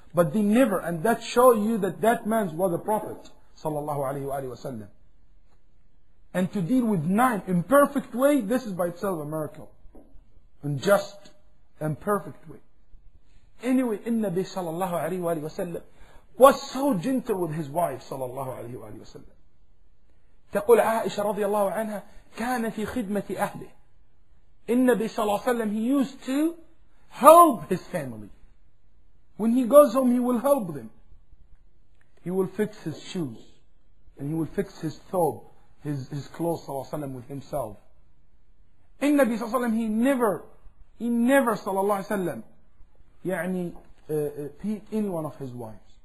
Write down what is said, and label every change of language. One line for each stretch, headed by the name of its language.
English: But they never, and that shows you that that man was a prophet, sallallahu alayhi wasallam. And to deal with 9 in perfect way, this is by itself a miracle. In just and perfect way. Anyway, Nabi sallallahu alayhi wasallam was so gentle with his wife, sallallahu alayhi wasallam.
Arabic: تقول عائشة رضي الله عنها كان في خدمة أهله. النبي صلى الله عليه وسلم,
English: he used to help his family. When he goes home, he will help them. He will fix his shoes. And he will fix his thobe, his clothes, صلى الله عليه وسلم, with himself.
Arabic: النبي صلى الله عليه وسلم,
English: he never
Arabic: صلى الله عليه وسلم يعني
English: beat any one of his wives.